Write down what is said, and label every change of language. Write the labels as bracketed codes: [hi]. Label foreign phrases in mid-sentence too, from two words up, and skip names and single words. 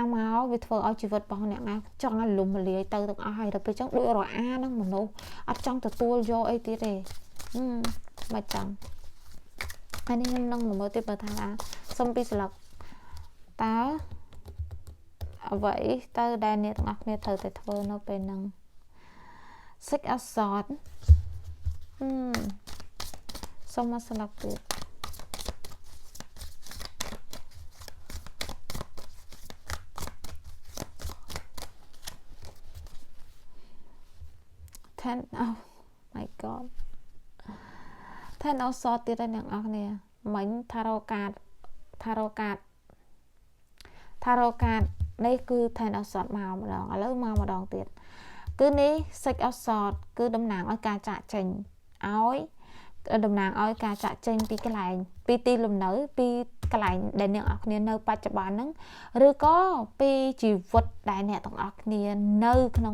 [km] មកវាធ្វើឲ្យជីវិតរបស់អ្នកណាចង់ឲ្យលំលាយទៅទាំងអស់ហើយដល់ពេលចឹងដូចរអាហ្នឹងមនុស្សអត់ចង់ទទួលយកអីទៀតទេមិនចង់ហើយនេះខ្ញុំនឹងមើលទៀតបើថាសុំពីស្លឹកតើអ្វីទៅដែលអ្នកទាំងអស់គ្នាត្រូវតែធ្វើនៅពេលហ្នឹង Six of Swords សុំមកស្លឹកទៀត Ten [en] oh my god [km] Ten of Swords ទៀតហើយអ្នកនរគ្នាមិញថារ៉ូកាត នេះគឺ Ten of Swords មកម្ដងឥឡូវមកម្ដងទៀតគឺនេះ Six of Swords គឺតំណាងឲ្យការចាក់ចេញឲ្យតំណាងឲ្យការចាក់ចេញពីកន្លែងពីទីលំនៅពីកន្លែងដែលអ្នកនរគ្នានៅបច្ចុប្បន្នហ្នឹងឬក៏ពីជីវិតដែលអ្នកទាំងអស់គ្នានៅក្នុង